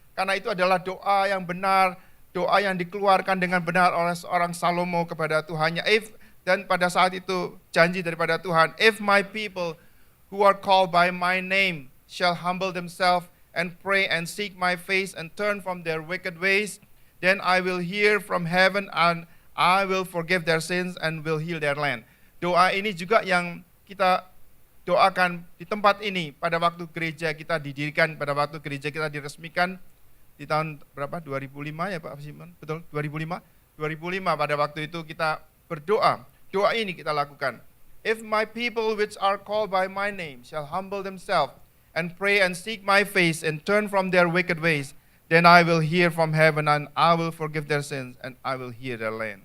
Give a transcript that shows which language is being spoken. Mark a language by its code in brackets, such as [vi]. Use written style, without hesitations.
[id] Karena itu adalah doa yang benar, doa yang dikeluarkan dengan benar oleh seorang Salomo kepada Tuhannya. Dan pada saat itu janji daripada Tuhan, [en] if my people who are called by my name shall humble themselves and pray and seek my face and turn from their wicked ways, then I will hear from heaven and I will forgive their sins and will heal their land. [id] Doa ini juga yang kita doakan di tempat ini pada waktu gereja kita didirikan, pada waktu gereja kita diresmikan di tahun berapa? 2005 ya Pak Simon? Betul, 2005? 2005 pada waktu itu kita berdoa. Doa ini kita lakukan. [en] If my people which are called by my name shall humble themselves and pray and seek my face and turn from their wicked ways, then I will hear from heaven and I will forgive their sins and I will heal their land.